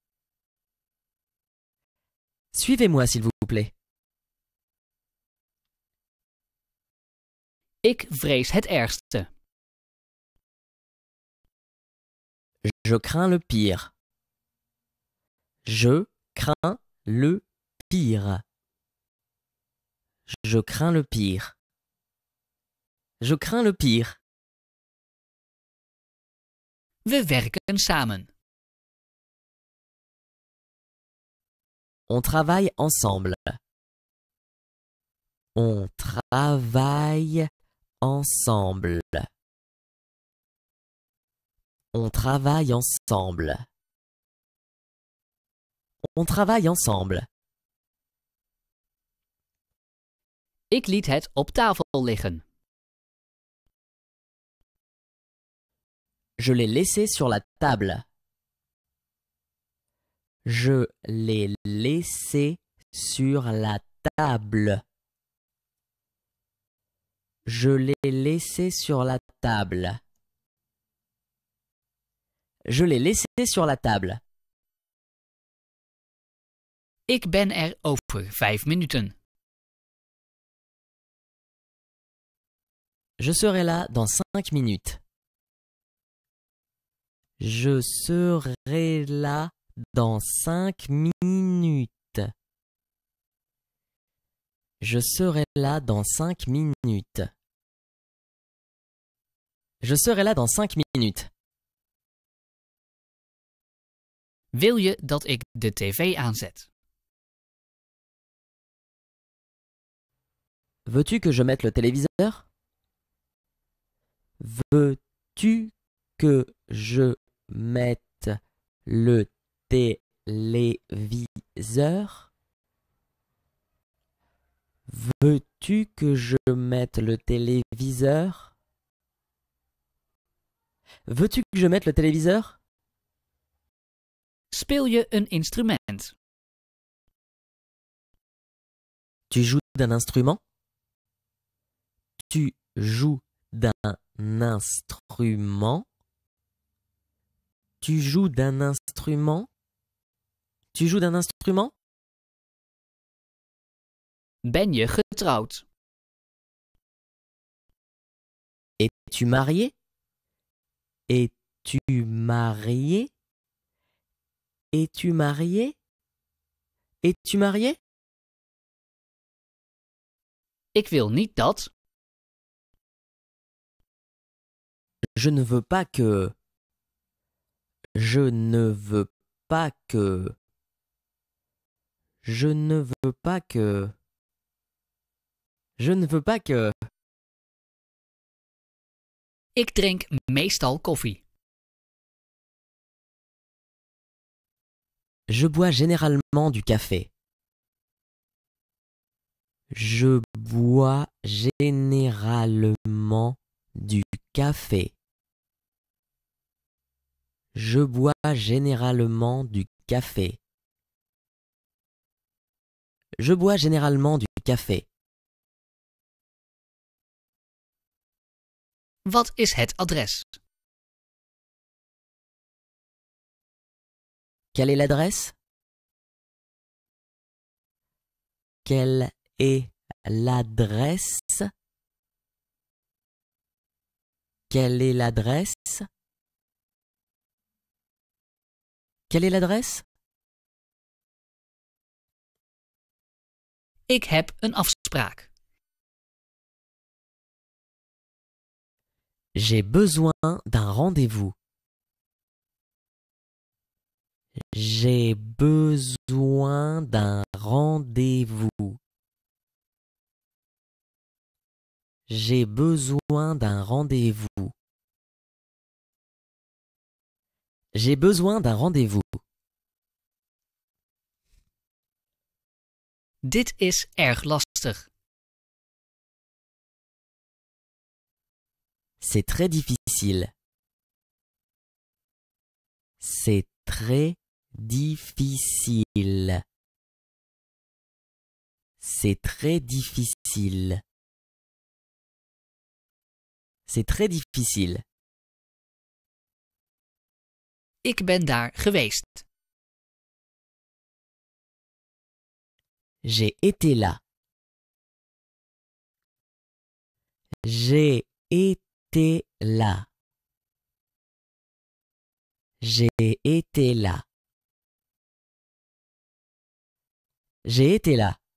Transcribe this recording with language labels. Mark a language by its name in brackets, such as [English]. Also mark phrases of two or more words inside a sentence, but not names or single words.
[French] Suivez-moi, s'il vous plaît. [Dutch] Ik vrees het ergste. [French] Je crains le pire. Je crains le pire. Je crains le pire. Je crains le pire. [Dutch] We werken samen. [French] On travaille ensemble. On travaille ensemble. On travaille ensemble. On travaille ensemble. [Dutch] Ik liet het op tafel liggen. [French] Je l'ai laissé sur la table. Je l'ai laissé sur la table. Je l'ai laissé sur la table. Je l'ai laissé sur la table. [Dutch] Ik ben er over 5 minuten. [French] Je serai là dans 5 minutes. Je serai là dans 5 minutes. Je serai là dans 5 minutes. Je serai là dans 5 minutes. [Dutch] Wil je dat ik de tv aanzet? [French] Veux-tu que je mette le téléviseur? Veux-tu que je mette le téléviseur? Veux-tu que je mette le téléviseur? Veux-tu que je mette le téléviseur? [Dutch] Speel je een instrument? [French] Tu joues d'un instrument? Tu joues d'un instrument? Tu joues d'un instrument? Tu joues d'un instrument? [Dutch] Ben je getrouwd? [French] Es-tu marié? Es-tu marié? Es-tu marié? Es-tu marié? [Dutch] Ik wil niet dat. [French] Je ne veux pas que. Je ne veux pas que. Je ne veux pas que. Je ne veux pas que. [Dutch] Ik drink meestal koffie. [French] Je bois généralement du café. Je bois généralement du café. Je bois généralement du café. Je bois généralement du café. [Dutch] Wat is het adres? [French] Quelle est l'adresse? Quelle est l'adresse? Quelle est l'adresse? Quelle est l'adresse? [Dutch] Ik heb een afspraak. [French] J'ai besoin d'un rendez-vous. J'ai besoin d'un rendez-vous. J'ai besoin d'un rendez-vous. J'ai besoin d'un rendez-vous. [Dutch] Dit is erg lastig. [French] C'est très difficile. C'est très difficile. C'est très difficile. C'est très difficile. [Dutch] Ik ben daar geweest. [French] J'ai été là. J'ai été là. J'ai été là. J'ai été là.